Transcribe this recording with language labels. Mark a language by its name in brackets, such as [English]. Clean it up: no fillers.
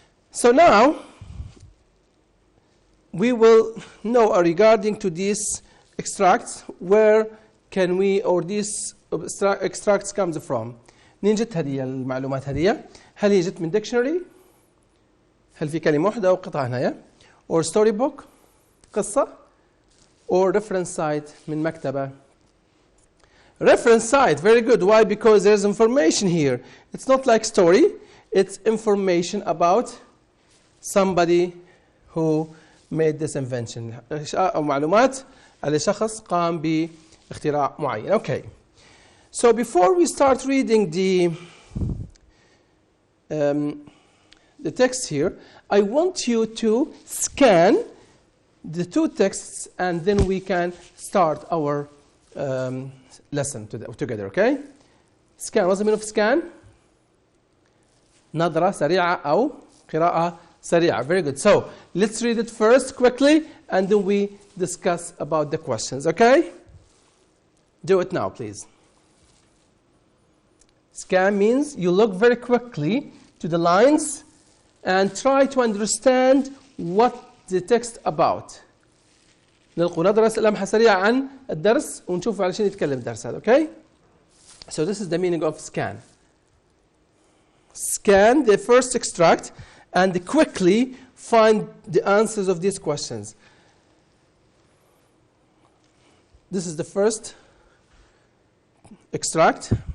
[English] So now we will know regarding to these extracts where can we or these extracts comes from. [Arabic] منين جت هذه المعلومات هذه؟ هل هي جت من dictionary؟ هل في كلمة واحدة أو قطعة هنا؟ [English] or storybook [Arabic] قصة [English] or reference site [Arabic] من مكتبة. [English] Reference site, very good. Why? Because there's information here. It's not like story. It's information about somebody who made this invention. [Arabic] أو معلومات على شخص قام باختراع معين. [English] Okay. So before we start reading the text here, I want you to scan the two texts and then we can start our lesson together, okay? Scan. What's the meaning of scan? [Arabic] نظرة سريعة أو قراءة سريعة. [English] Very good. So let's read it first quickly and then we discuss about the questions, okay? Do it now, please. Scan means you look very quickly to the lines and try to understand what the text about. [Arabic] نلقوا نظرة لمحة سريعة عن الدرس ونشوف على شنو يتكلم الدرس هذا. [English] Okay? So this is the meaning of scan. Scan the first extract and quickly find the answers of these questions. This is the first extract.